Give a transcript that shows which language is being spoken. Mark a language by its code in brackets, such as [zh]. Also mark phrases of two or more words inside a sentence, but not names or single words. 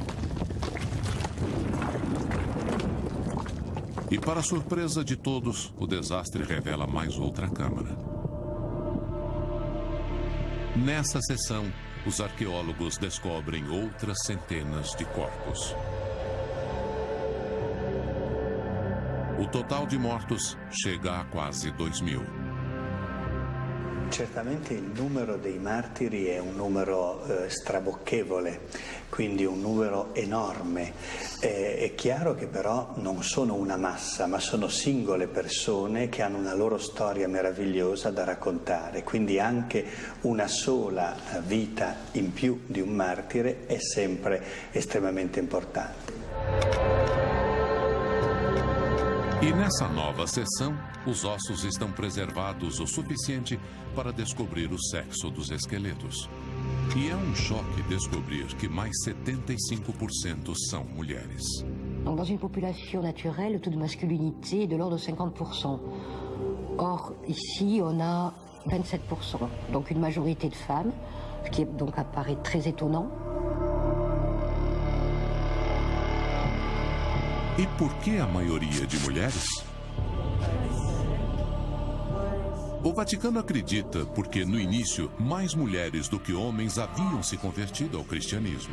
[pt] E para surpresa de todos, o desastre revela mais outra câmara. Nessa sessão, os arqueólogos descobrem outras centenas de corpos. O total de mortos chega a quase 2000. [it] Certamente il numero dei martiri è un numero strabocchevole, quindi un numero enorme. È chiaro che però non sono una massa, ma sono singole persone che hanno una loro storia meravigliosa da raccontare, quindi anche una sola vita in più di un martire è sempre estremamente importante. [pt] E nessa nova sessão, os ossos estão preservados o suficiente para descobrir o sexo dos esqueletos. E é um choque descobrir que mais 75% são mulheres. [fr] Donc, dans une population naturelle, le taux de masculinité est de l'ordre de 50%. Or, ici, on a 27%, donc une majorité de femmes, ce qui donc apparaît très étonnant. [pt] E por que a maioria de mulheres? O Vaticano acredita porque, no início, mais mulheres do que homens haviam se convertido ao cristianismo.